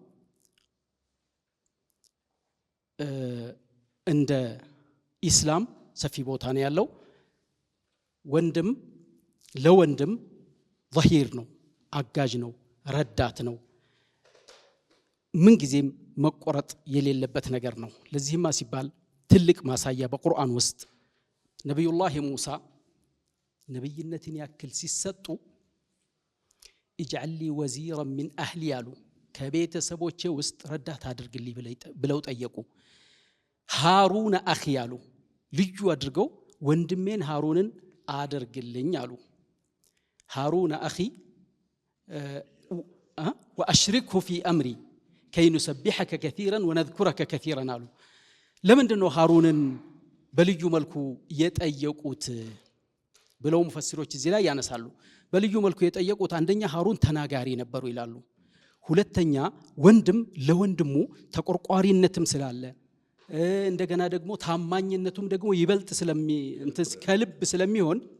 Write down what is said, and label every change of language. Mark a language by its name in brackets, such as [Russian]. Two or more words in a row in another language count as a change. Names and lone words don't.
[Amharic] እንደ ኢስላም ሰፊ ቦታ ነው ያለው። ወንድም ለወንድም ظهير ነው፣ አጋዥ ነው፣ ረዳት ነው። ምን ጊዜም መቆረጥ የሌለበት ነገር ነው። ለዚህማ ሲባል ትልቅ ማሳያ በቁርአን ውስጥ ነብዩላህ ሙሳ ነብይነትን ያክል ሲሰጡ [Arabic] اجعل لي وزيرا من اهلي [Amharic] ያሉ ከቤተሰቦቼ ውስጥ ረዳት አድርግልኝ ብለው ጠየቁ። ሃሩን አኺ ያሉ ልዩ አድርገው ወንድሜን ሃሩንን አድርግልኝ አሉ። ሃሩን አኺ [Arabic] واشركه في امري كي نسبحك كثيرا ونذكرك كثيرا [Amharic] አሉ። ለምንድነው ሃሩንን በልዩ መልኩ የጠየቁት ብለው ሙፈሲሮች እዚህ ላይ ያነሳሉ። በልዩ መልኩ የጠየቁት አንደኛ ሃሩን ተናጋሪ ነበሩ ይላሉ። ሁለተኛ ወንድም ለወንድሙ ተቆርቋሪነትም ስላለ እንደገና ደግሞ ታማኝነቱም ደግሞ ይበልጥ ከልብ ስለሚሆን